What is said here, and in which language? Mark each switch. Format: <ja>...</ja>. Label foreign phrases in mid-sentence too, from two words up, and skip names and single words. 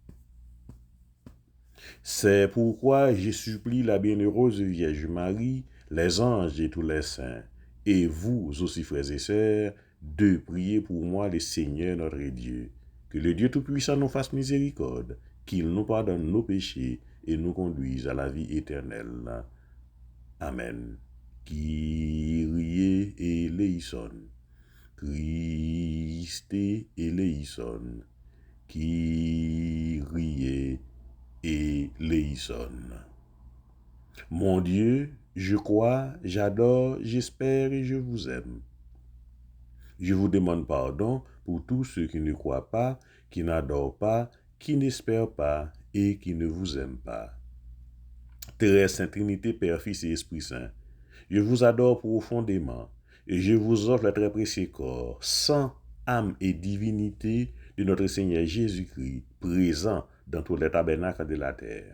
<fr>C'est pourquoi je supplie la bienheureuse Vierge Marie, les anges et tous les saints, et vous aussi, frères et sœurs, de prier pour moi le Seigneur notre Dieu. Que le Dieu Tout-Puissant nous fasse miséricorde, qu'il nous pardonne nos péchés et nous conduise à la vie éternelle.</fr> <el>Amen. Κύριε ελέησον. Χριστέ ελέησον. Κύριε ελέησον.</el> <fr>Mon Dieu, je crois, j'adore, j'espère et je vous aime. Je vous demande pardon pour tous ceux qui ne croient pas, qui n'adorent pas, qui n'espèrent pas et qui ne vous aiment pas. Très Sainte Trinité, Père, Fils et Esprit Saint, je vous adore profondément et je vous offre le très précieux corps, sang, âme et divinité de notre Seigneur Jésus-Christ, présent dans tous les tabernacles de la terre.</fr>